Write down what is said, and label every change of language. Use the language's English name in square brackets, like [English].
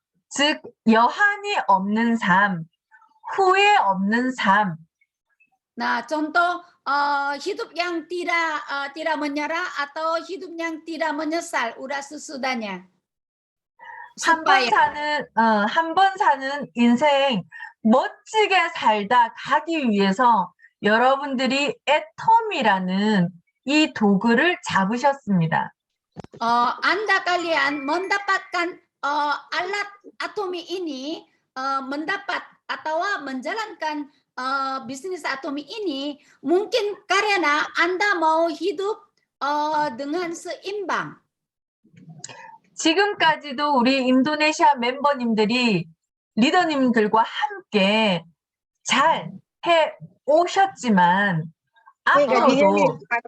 [Korean] 즉 여한이 없는 삶, 후회 없는 삶. [Indonesian] Nah, contoh hidup yang tidak menyerah atau hidup yang tidak menyesal udah sesudahnya. [Korean] 한 번 사는 인생 멋지게 살다 가기 위해서 여러분들이 애텀이라는 이 도구를 잡으셨습니다. [Indonesian] Anda kalian mendapatkan alat atomi ini, mendapat atau menjalankan bisnis atomi ini mungkin karena Anda mau hidup dengan seimbang. [Korean] 지금까지도 우리 인도네시아 멤버님들이 리더님들과 함께 잘 해 오셨지만 앞으로도